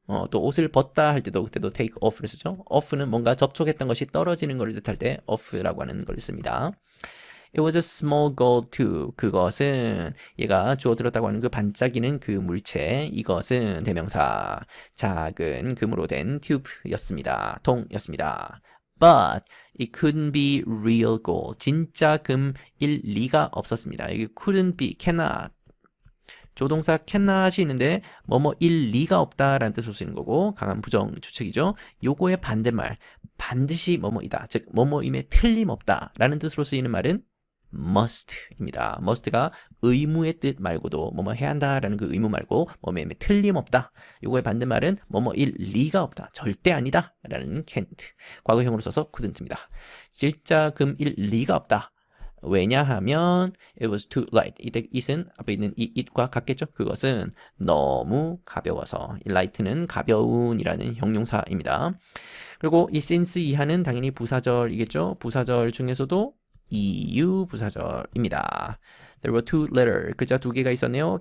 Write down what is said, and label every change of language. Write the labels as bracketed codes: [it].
[ko] 또 옷을 벗다 할 때도 그때도 take off를 쓰죠? off는 뭔가 접촉했던 것이 떨어지는 것을 뜻할 때 off라고 하는 걸 씁니다. [en] It was a small gold tube. [ko] 그것은 얘가 주어 들었다고 하는 그 반짝이는 그 물체. 이것은 대명사 작은 금으로 된 tube였습니다. 통이었습니다. [en] But it couldn't be real gold. [ko] 진짜 금일 리가 없었습니다. 여기 couldn't be, cannot. 조동사 cannot이 있는데 뭐뭐일 리가 없다라는 뜻으로 쓰이는 거고 강한 부정 추측이죠. 요거의 반대말 반드시 뭐뭐이다. 즉 뭐뭐임에 틀림없다라는 뜻으로 쓰이는 말은 must입니다. must가 의무의 뜻 말고도 뭐뭐 해야 한다라는 그 의무 말고 뭐뭐임에 틀림없다. 요거의 반대말은 뭐뭐일 리가 없다. 절대 아니다 라는 can't. 과거형으로 써서 couldn't입니다. 진짜 금일 리가 없다. 왜냐하면 [en] it was too light. [ko] 이때 it은 앞에 있는 이 it과 같겠죠? 그것은 너무 가벼워서. light는 가벼운이라는 형용사입니다. 그리고 이 since 이하는 당연히 부사절이겠죠? 부사절 중에서도 EU 부사절입니다. [en] There were two letters. [ko] 글자 두 개가 있었네요.